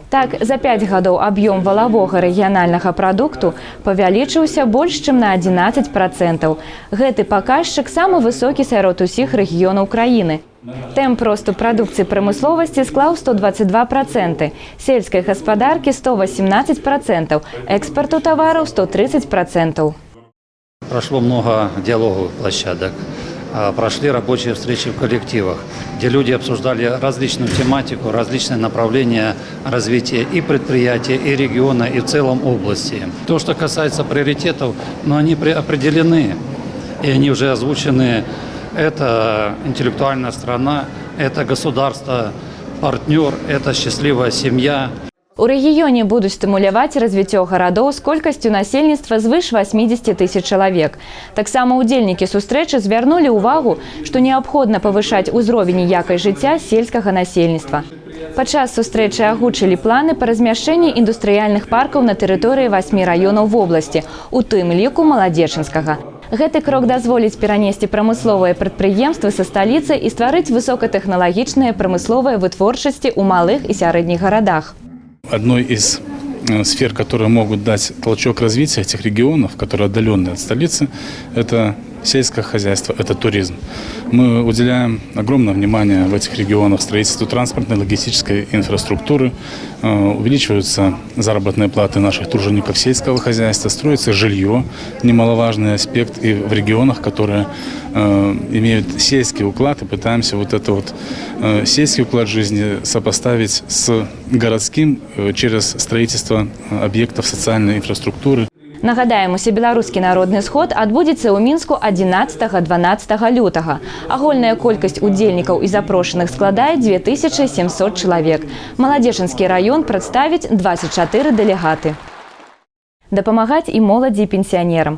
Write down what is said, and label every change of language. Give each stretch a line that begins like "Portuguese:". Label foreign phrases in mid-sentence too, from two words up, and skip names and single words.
Belarusian: Так, за 5 гадоў аб'ём валавога рэгіянальнага прадукту павялічыўся больш чым на 11%. Гэты паказчык самы высокі сярод усіх рэгіёнаў краіны. Тэмп росту прадукцыі прамысловасці склаў 122%, сельскай гаспадаркі 118%, экспарту тавараў 130%.
Russian: Прошло много диалоговых площадок. Прошли рабочие встречи в коллективах, где люди обсуждали различную тематику, различные направления развития и предприятия, и региона, и в целом области. То, что касается приоритетов, они определены, и они уже озвучены. Это интеллектуальная страна, это государство, партнер, это счастливая семья.
Belarusian: У рэгіёне будуць стымуляваць развіццё гарадоў з колькасцю насельніцтва звыш 80 тысяч чалавек. Таксама удзельнікі сустрэчы звярнулі ўвагу, што неабходна павышаць узровень і якасць жыцця сельскага насельніцтва. Падчас сустрэчы агучылі планы па размяшчэнні індустрыяльных паркаў на тэрыторыі 8 раёнаў вобласці, у тым ліку Маладзечанскага. Гэты крок дазволіць перанесці прамысловыя прадпрыемствы са сталіцы і стварыць высокатэхналагічныя прамысловыя вытворчасці ў малых і сярэдніх гарадах.
Russian: Одной из сфер, которые могут дать толчок развития этих регионов, которые отдаленные от столицы, это сельское хозяйство, это туризм. Мы уделяем огромное внимание в этих регионах строительству транспортной, логистической инфраструктуры, увеличиваются заработные платы наших тружеников сельского хозяйства, строится жилье, немаловажный аспект, и в регионах, которые имеют сельский уклад, и пытаемся вот этот сельский уклад жизни сопоставить с городским через строительство объектов социальной инфраструктуры.
Belarusian: Нагадаем, усебеларускі народны сход адбудзецца ў Мінску 11-12 лютага. Агульная колькасць удзельнікаў і запрошаных складае 2700 чалавек. Маладзечанскі раён прадставіць 24 дэлегаты. Дапамагаць і моладзі, і пенсіянерам.